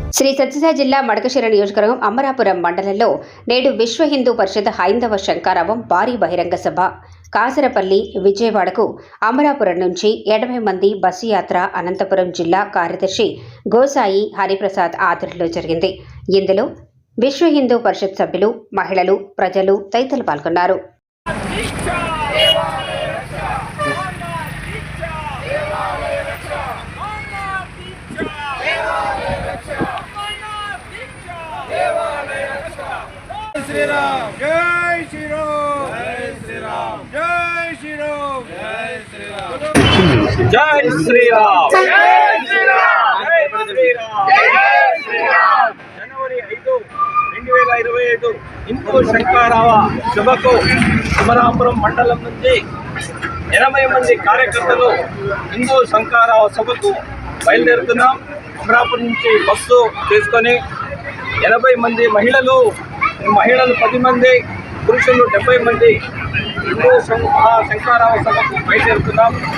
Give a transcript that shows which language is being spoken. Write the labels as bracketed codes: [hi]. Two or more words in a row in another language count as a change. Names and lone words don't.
[te] సత్యసాయి జిల్లా మడకశిర నియోజకవర్గం అమరాపురం మండలంలో నేడు విశ్వ హిందూ పరిషత్ హైందవ శంకరావం భారీ బహిరంగ సభ కాసరపల్లి విజయవాడకు అమరాపురం నుంచి 80 మంది బస్సు యాత్ర అనంతపురం జిల్లా కార్యదర్శి గోసాయి హరిప్రసాద్ ఆధ్వర్యంలో జరిగింది. ఇందులో విశ్వ హిందూ పరిషత్ సభ్యులు, మహిళలు, ప్రజలు తదితరులు పాల్గొన్నారు. [hi] श्रीराम जय श्रीराम जय श्रीराम जय श्रीराम जय श्रीराम जय श्रीराम जय श्रीराम जय श्रीराम [te] జనవరి 5, 2025 హిందూ శంకరావ సభకు అమరాపురం మండలం నుంచి 80 మంది కార్యకర్తలు హిందూ శంకరావ సభకు బయలుదేరుతున్నాం. అమరాపురం నుంచి బస్సు తీసుకొని 80 మంది మహిళలు 10 మంది, పురుషులు 70 మంది హిందూ శంకరావ సభకు బయలుదేరుతున్నాం.